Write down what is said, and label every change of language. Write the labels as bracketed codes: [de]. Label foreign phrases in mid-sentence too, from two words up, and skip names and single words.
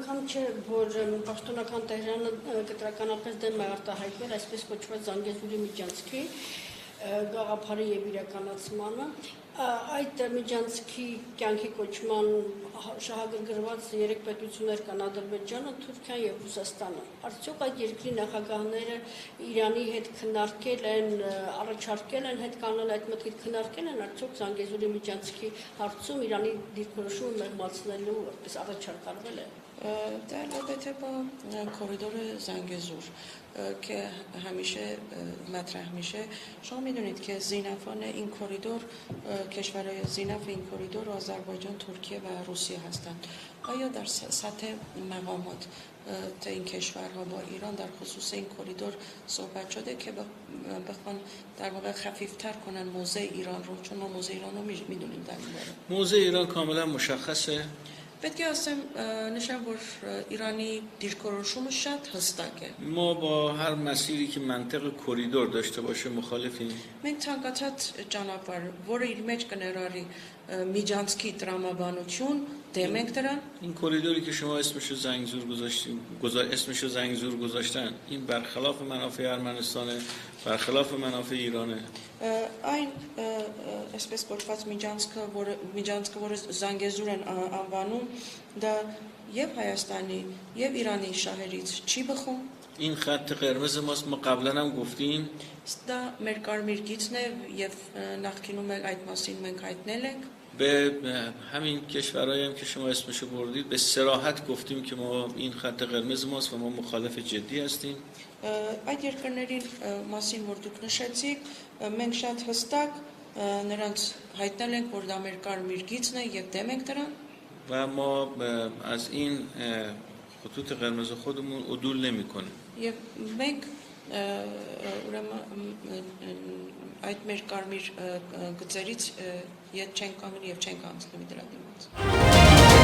[hy] չէ, որ պաշտոնական Տեհրանը կտրականապես դեմ է արտահայտվել այսպես կոչված Զանգեզուրի միջանցքի գաղափարի եւ իրականացմանը, այդ միջանցքի կյանքի կոչման շահագրգռված 3 պետություններ կան Ադրբեջանը, Թուրքիան եւ Ռուսաստանը։ Արդյոք այդ երկրի նախագահները Իրանի հետ քննարկել են, առաջարկել են հետ կանել այդ մտքից քննարկել են արդյոք Զանգեզուրի միջանցքի հարցում Իրանի դիրքորոշումը մեղմացնելու որպես առաջարկ արվել է։ [ru] Да, это по коридору Зангезур, [fa] که همیشه مطرح میشه. شما میدونید که زینفان این کوریدور کشورهای زینف این کوریدور آذربایجان، ترکیه و روسیه هستند. آیا در سطح مقامات این کشورها با ایران در خصوص این کوریدور صحبت شده که بخوان در واقع خفیفتر کنن موضع ایران رو، چون ما موضع ایران رو میدونیم در این باره. موضع ایران کاملا مشخصه. [hy] պետք է ասեմ նշեմ որ Իրանի դիրքորոշումը շատ հստակ է [fa] ما با هر مسیری که منطق کوریدور داشته باشه مخالفیم. [hy] մենք ցանկացած ճանապարհ որը իր մեջ կներառի միջանցքի տրամաբանություն դեմ ենք դրան [fa] این کوریدوری که شما اسمشو زنگزور گذاشتن این برخلاف منافع ارمنستانه، برخلاف منافع ایرانه. [hy] այն այսպես կոչված միջանցքը որը Զանգեզուր են անվանում դա եւ Հայաստանի եւ Իրանի շահերից չի բխում [fa] این خط قرمز ماست. ما قبلا هم گفتیم [hy] դա մեր կարմիր գիծն է եւ նախկինում այդ մասին մենք հայտնել ենք [fa] به همین کشورهایی هم که شما اسمشو بردید به صراحت گفتیم که ما این خط قرمز ماست و ما مخالف جدی هستیم. [hy] այդ երկրներին մասին որ դուք նշեցիք մենք շատ հստակ նրանց հայտնել ենք որ դա մեր կարմիր գիծն է եւ դեմ ենք դրան [fa] و ما از این خطوط قرمز خودمون عدول نمی‌کنیم. [hy] եւ մենք ուրեմն այդ մեր կարմիր գծերից ետ չենք կանգնի եւ չենք անցնի դրա դիմաց